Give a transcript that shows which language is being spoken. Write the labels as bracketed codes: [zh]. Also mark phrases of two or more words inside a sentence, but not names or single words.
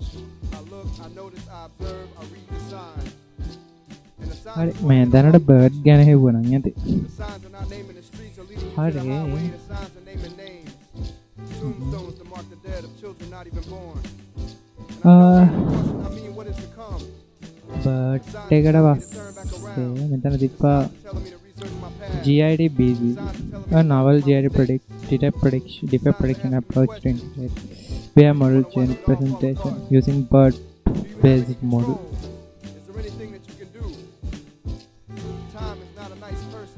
[en] I look, I notice, I observe, I read the signs. And the signs [si] මේ දැනට බර්ඩ් ගැන හෙව්වනම් ඇති. [en] the signs are not naming the streets or leading you to the highway. The signs are naming names. Tombstones to mark the dead of children not even born. And I mean, what is to come? [si] බර්ඩ් එකට පස්සේ මෙතන තිබ්බා [en] Telling me to research my past. GID BB, a novel GID defect prediction approach to integrate pair model chain presentation using BERT-based model. Is there anything that you can do? Time is not a nice person.